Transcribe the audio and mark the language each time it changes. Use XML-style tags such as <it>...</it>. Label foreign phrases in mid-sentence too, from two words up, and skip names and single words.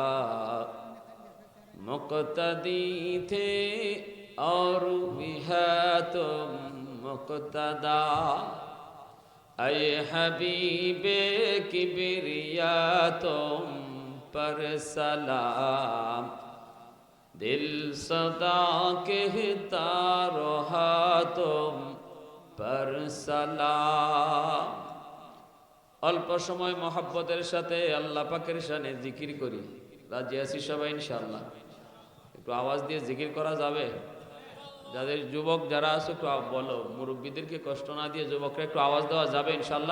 <ur>مقتدی تھے اور بھی ہے تم مقتدا اے حبیب کبریا تم پر سلام دل صدا کہتا رہا تم پر সালাম।</ur> <bn>অল্প সময় মহব্বতের সাথে আল্লাহ পাকের শানে জিকির করি। রাজি আছি সবাই ইনশাআল্লাহ? একটু আওয়াজ দিয়ে জিকির করা যাবে? যাদের যুবক যারা আছে একটু বলো, মুরব্বীদেরকে কষ্ট না দিয়ে যুবকরা একটু আওয়াজ দেওয়া যাবে ইনশাআল্লাহ?</bn>